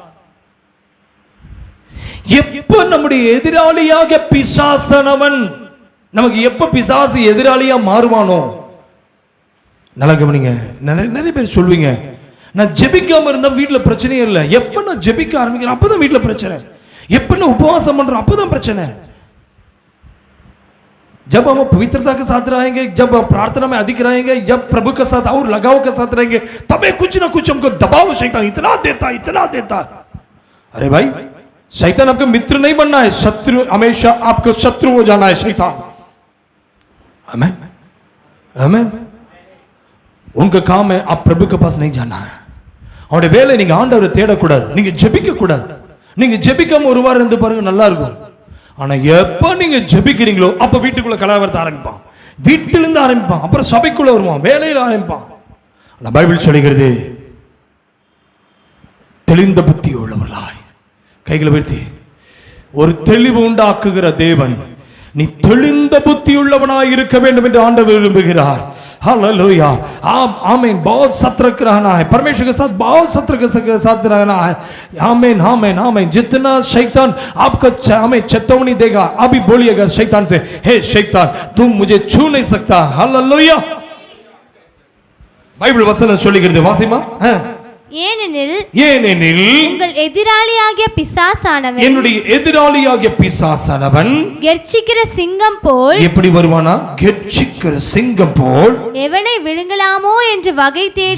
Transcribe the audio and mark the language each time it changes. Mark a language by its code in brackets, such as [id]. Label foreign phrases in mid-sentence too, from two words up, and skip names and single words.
[ta] எப்ப நம்முடைய எதிராளியாக பிசாசானவன், நமக்கு எப்ப பிசாசு எதிராளியா மாறுவானோ, நல்லா கவனிங்க. நிறைய பேர் சொல்வீங்க, நான் ஜெபிக்காம இருந்தா வீட்டுல பிரச்சனையே இல்லை, எப்ப நான் ஜெபிக்க ஆரம்பிக்கிறேன் அப்பதான் வீட்டுல பிரச்சனை, எப்ப நான் उपवास பண்றேன் அப்பதான் பிரச்சனை. [hi] जब हम पवित्रता के साथ रहेंगे, जब प्रार्थना में अधिक रहेंगे, जब प्रभु के साथ और लगाव के साथ रहेंगे, तबे कुछ ना कुछ हमको दबाव शैतान इतना देता. अरे भाई, शैतान आपका मित्र नहीं बनना है, शत्रु, हमेशा आपको शत्रु हो जाना है शैतान. आमीन, आमीन. उनका काम है आप प्रभु के पास नहीं जाना है. [ta] அவருடைய வேலை நீங்க ஆண்டவரை தேடக்கூடாது, நீங்க ஜெபிக்க கூடாது. நீங்க ஜெபிக்காம ஒரு வாரம் இருந்து பாருங்க, நல்லா இருக்கும். ஆனா எப்ப நீங்க ஜெபிக்கிறீங்களோ அப்ப வீட்டுக்குள்ள கலவரத்தை ஆரம்பிப்பான், வீட்டிலிருந்து ஆரம்பிப்பான், அப்புறம் சபைக்குள்ள வருவான், வேலையில ஆரம்பிப்பான். பைபிள் சொல்லுகிறது, தெளிந்த புத்தி உள்ளவர்களாய். கைகளை உயர்த்தி, ஒரு தெளிவு உண்டாக்குகிற தேவன், நீ தெளிந்த புத்தி உள்ளவனாய் இருக்க வேண்டும் என்று ஆண்டவர் விரும்புகிறார். [hi] हालेलुया, आमीन. बहुत सत्र रहना है परमेश्वर के साथ, बहुत सत्र के साथ रहना है. आमीन, आमीन, आमीन. जितना शैतान आपको हमें चेतावनी देगा, अभी बोलिएगा शैतान से, हे शैतान तुम मुझे छू नहीं सकता. हालेलुया. बाइबल वचन [ta] சொல்லுகிறது, வாசிமா. ஏனெனில் உங்கள் எதிராளியாகிய பிசாசானவன், என்னுடைய எதிராளியாகிய பிசாசானவன் கெர்ச்சிக்கிற சிங்கம் போல். எப்படி வருவானா? கெர்ச்சிக்கிற சிங்கம் போல். எவனை விழுங்கலாமோ என்று வகை தேடி,